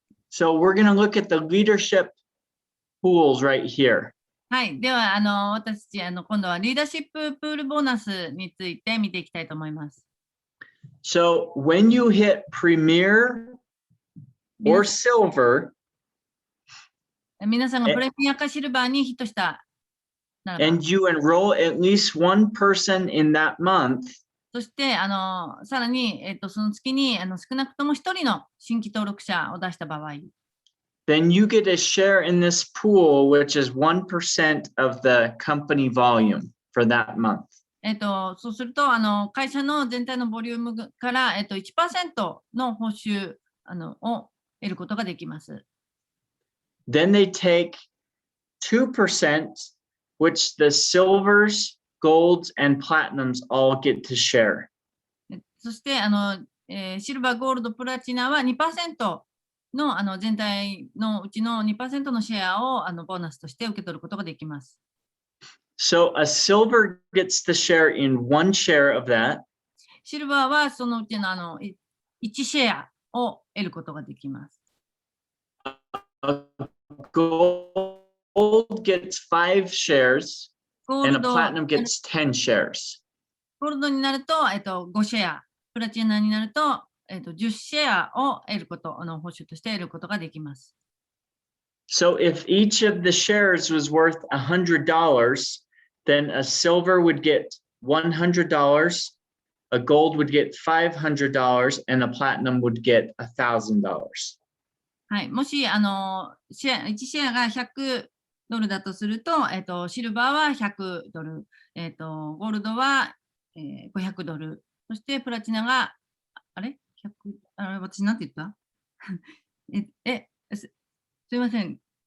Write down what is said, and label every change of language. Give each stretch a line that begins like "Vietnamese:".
English: So we're going to look at the leadership pools right here.
Japanese: はい。では、私たち、今度はリーダーシッププールボーナスについて見ていきたいと思います。
English: So when you hit Premier or Silver,
Japanese: 皆さんがプレミアかシルバーにヒットしたならば、
English: and you enroll at least one person in that month,
Japanese: そして、さらに、その月に少なくとも1人の新規登録者を出した場合、
English: then you get a share in this pool, which is 1% of the company volume for that month.
Japanese: そうすると、会社の全体のボリュームから、1% の報酬を得ることができます。
English: Then they take 2%, which the silvers, golds, and platinums all get to share.
Japanese: そしてシルバー、ゴールド、プラチナは 2% の全体のうちの 2% のシェアをボーナスとして受け取ることができます。
English: So a silver gets the share in one share of that.
Japanese: シルバーはそのうちの1シェアを得ることができます。
English: Gold gets 5 shares, and a platinum gets 10 shares.
Japanese: ゴールドになると、5シェア、プラチナになると、10シェアを得ること、報酬として得ることができます。
English: So if each of the shares was worth $100, then a silver would get $100, a gold would get $500, and a platinum would get $1,000.
Japanese: はい、もし1シェアが$100だとすると、シルバーは$100、ゴールドは$500、そしてプラチナが、私なんて言ったすいません。